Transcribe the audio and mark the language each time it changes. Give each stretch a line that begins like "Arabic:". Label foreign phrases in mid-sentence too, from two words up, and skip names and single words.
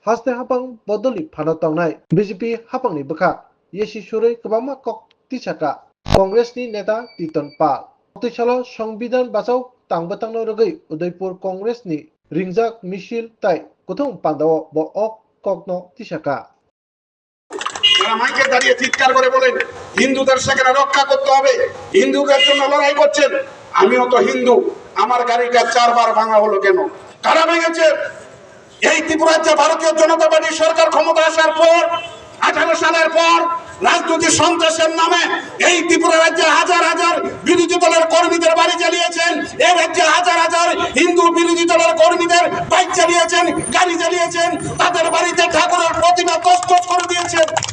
Kok Borok: haste hapang bodoli phano tongnai BJP hapangni bwkha yesi surui kwbangma kok tisaka Congressni neta Titon Pal tisalo
Bangla: সংবিধান বাঁচাও
Kok Borok: tangbatangno rwgui Udaipur Congressni ringjak misil tai kothong pandao bo ok kokno tisaka
Bangla: মাইকে দাঁড়িয়ে চিৎকার করে বলেন হিন্দুদের সেখানে রক্ষা করতে হবে, হিন্দুদের জন্য লড়াই করছেন। আমিও তো হিন্দু, আমার গাড়িটা 4 বার ভাঙা হলো কেন? কারা ভেঙেছে? এই ত্রিপুরার যে ভারতীয় জনতা পার্টি সরকার ক্ষমতা আসার পর 18 সালের পর রাজনৈতিক সন্ত্রাসের নামে এই ত্রিপুরা রাজ্যে হাজার হাজার বিরোধী দলের কর্মীদের বাড়ি চালিয়েছেন, এই রাজ্যে হাজার হাজার হিন্দু বিরোধী দলের কর্মীদের বাইক চালিয়েছেন, গাড়ি চালিয়েছেন, তাদের বাড়িতে ঠাকুরের প্রতিমা তছনছ করে দিয়েছেন।